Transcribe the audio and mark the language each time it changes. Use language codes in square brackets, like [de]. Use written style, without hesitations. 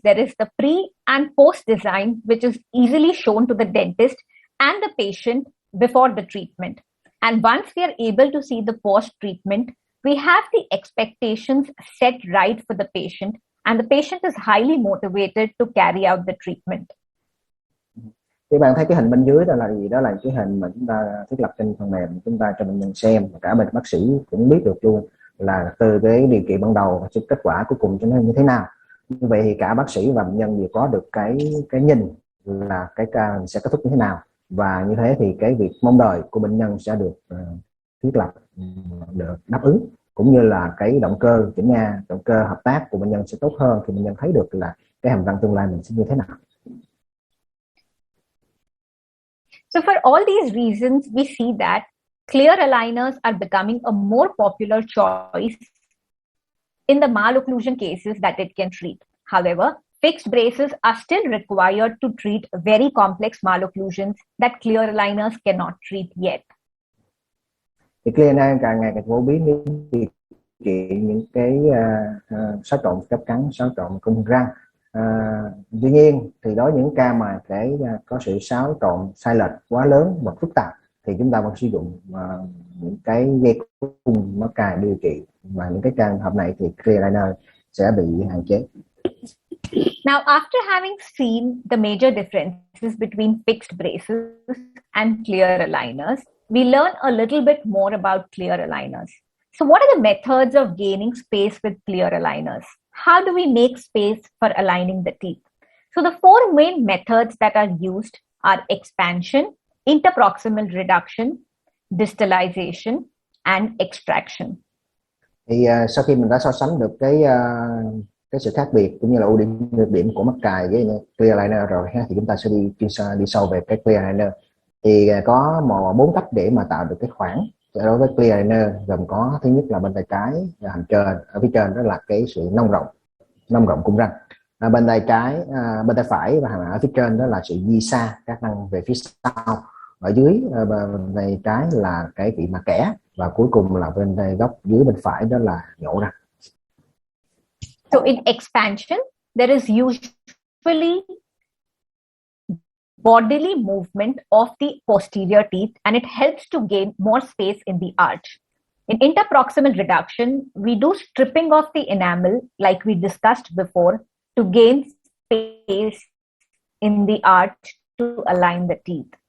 [en] There is the pre and post design, which is easily shown to the dentist and the patient before the treatment. And once we are able to see the post treatment, we have the expectations set right for the patient, and the patient is highly motivated to carry out the treatment. [vi] Các bạn thấy cái hình bên dưới đó là gì? Đó là cái hình mà chúng ta thiết lập trên phần mềm, chúng ta cho bệnh nhân xem, và cả bệnh bác sĩ cũng biết được luôn là từ cái điều trị ban đầu và kết quả cuối cùng cho nó như thế nào. Như vậy thì cả bác sĩ và bệnh nhân đều có được cái nhìn là cái ca sẽ kết thúc như thế nào, và như thế thì cái việc mong đợi của bệnh nhân sẽ được thiết lập, được đáp ứng, cũng như là cái động cơ chỉnh nha, động cơ hợp tác của bệnh nhân sẽ tốt hơn khi bệnh nhân thấy được là cái hàm răng tương lai mình sẽ như thế nào. [en] So for all these reasons, we see that clear aligners are becoming a more popular choice in the malocclusion cases that it can treat. However, fixed braces are still required to treat very complex malocclusions that clear aligners cannot treat yet. [vi] Thì clear aligner càng ngày càng phổ biến để điều trị những cái xáo trộn cấp cắn, xáo trộn cung răng. Tuy nhiên thì đối với những ca mà có sự xáo trộn sai lệch quá lớn và phức tạp thì chúng ta vẫn sử dụng những cái dây cung mắc cài điều trị, và những cái trường hợp này thì clear aligner sẽ bị hạn chế. [en] Now, after having seen the major differences between fixed braces and clear aligners, we learn a little bit more about clear aligners. So what are the methods of gaining space with clear aligners? How do we make space for aligning the teeth? So the four main methods that are used are expansion, interproximal reduction, distalization, and extraction. [vi] Thì sau khi mình đã so sánh được cái sự khác biệt cũng như là ưu điểm nhược điểm của mắc cài với clear aligner rồi ha, thì chúng ta sẽ đi sâu về cái clear aligner. Thì có 4 cách để mà tạo được cái khoảng đối với clear aligner, gồm có thứ nhất là bên tay trái hàm trên, ở phía trên đó là cái sự nông rộng cung răng, bên tay phải và ở phía trên đó là sự di xa các răng về phía sau, ở dưới bên tay trái là cái vị mà kẽ, và cuối cùng là bên tay góc dưới bên phải đó là nhổ răng. [en] So in expansion, there is usually bodily movement of the posterior teeth, and it helps to gain more space in the arch. In interproximal reduction, we do stripping of the enamel like we discussed before to gain space in the arch to align the teeth.